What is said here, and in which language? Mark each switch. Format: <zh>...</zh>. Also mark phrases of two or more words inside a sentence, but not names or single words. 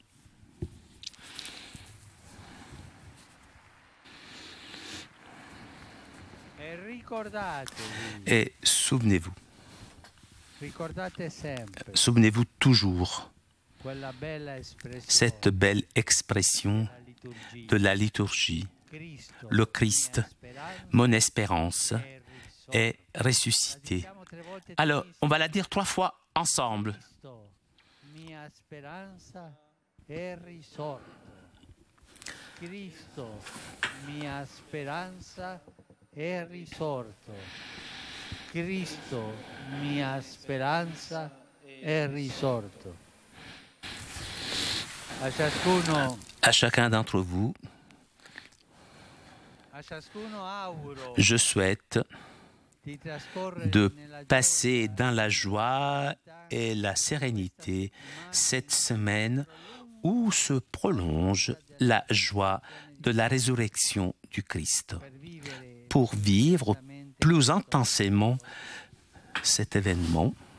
<fr>Et souvenez-vous toujours cette belle expression de la liturgie. Le Christ, mon espérance, est ressuscité. Alors, on va la dire 3 fois ensemble.</fr> <it>Mia speranza è risorto. Cristo, mia speranza è risorto. Cristo, mia speranza è risorto.</it> <fr>À chacun d'entre vous, je souhaite de passer dans la joie et la sérénité cette semaine où se prolonge la joie de la résurrection du Christ, pour vivre plus intensément cet événement.</fr>